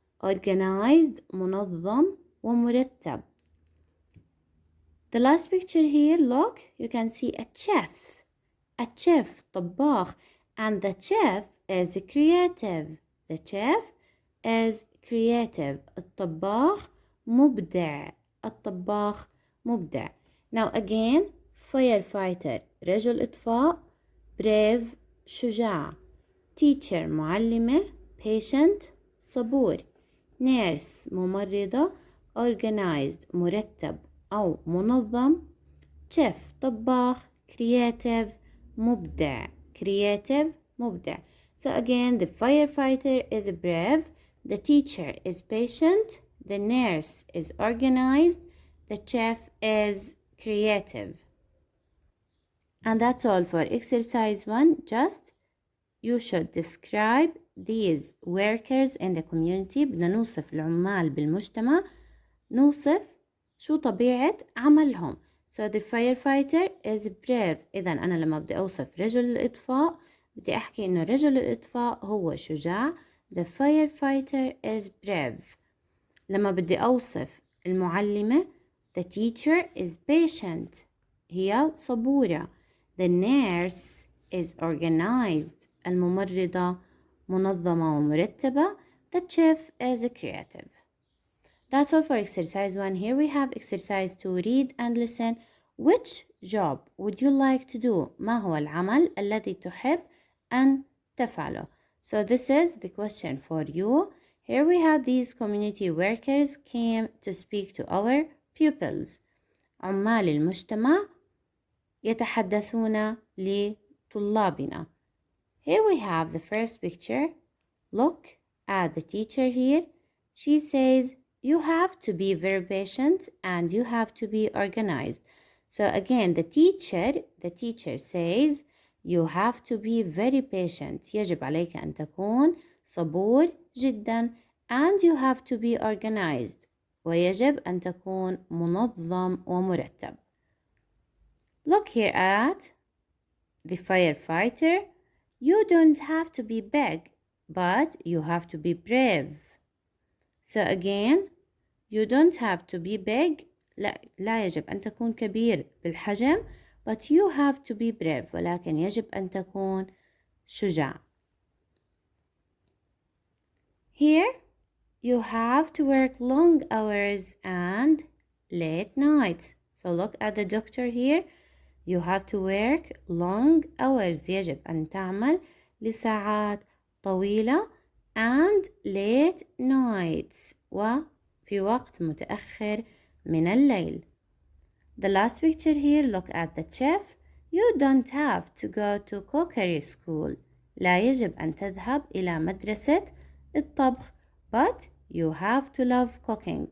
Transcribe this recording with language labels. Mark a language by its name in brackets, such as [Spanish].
[Arabic] Organized, منظم ومرتب. [English] The last picture here, look, you can see a chef. A chef, طباخ. And the chef is creative. The chef is creative. [Arabic] الطباخ مبدع. الطباخ مبدع. [English] Now again, firefighter رجل إطفاء brave شجاع. Teacher معلمة patient صبور. [Arabic] Nurse ممرضة organized مرتب أو منظم. [English] Chef طباخ creative مبدع. Creative مبدع. So again, the firefighter is brave. The teacher is patient. The nurse is organized. The chef is creative. And that's all for exercise 1. Just you should describe these workers in the community. [Arabic] بدنا نوصف العمال بالمجتمع. نوصف شو طبيعة عملهم. [English] So the firefighter is brave. [Arabic] إذا أنا لما بدي أوصف رجل الإطفاء بدي أحكي إنه رجل الإطفاء هو شجاع. [English] The firefighter is brave. [Arabic] لما بدي أوصف المعلمة [English] the teacher is patient. [Arabic] هي صبورة. [English] The nurse is organized. [Arabic] الممرضة منظمة ومرتبة. [English] The chef is creative. That's all for exercise 1. Here we have exercise 2. Read and listen. Which job would you like to do? [Arabic] ما هو العمل الذي تحب أن تفعله? [English] So this is the question for you. Here we have these community workers came to speak to our pupils. [Arabic] عمال المجتمع يتحدثون لطلابنا. [English] Here we have the first picture. Look at the teacher here. She says, you have to be very patient and you have to be organized. So again, the teacher says, you have to be very patient. [Arabic] يجب عليك أن تكون صبور جدا. [English] And you have to be organized. [Arabic] ويجب أن تكون منظم ومرتب. [English] Look here at the firefighter. You don't have to be big, but you have to be brave. So again, you don't have to be big. [Arabic] لا يجب أن تكون كبير بالحجم. [English] But you have to be brave. [Arabic] ولكن يجب أن تكون شجاع. [English] Here, you have to work long hours and late nights. So look at the doctor here. You have to work long hours. [Arabic] يجب أن تعمل لساعات طويلة [English] and late nights. [Arabic] وفي وقت متأخر من الليل. [English] The last picture here, look at the chef. You don't have to go to cookery school. [Arabic] لا يجب أن تذهب إلى مدرسة الطبخ. [English] but you have to love cooking.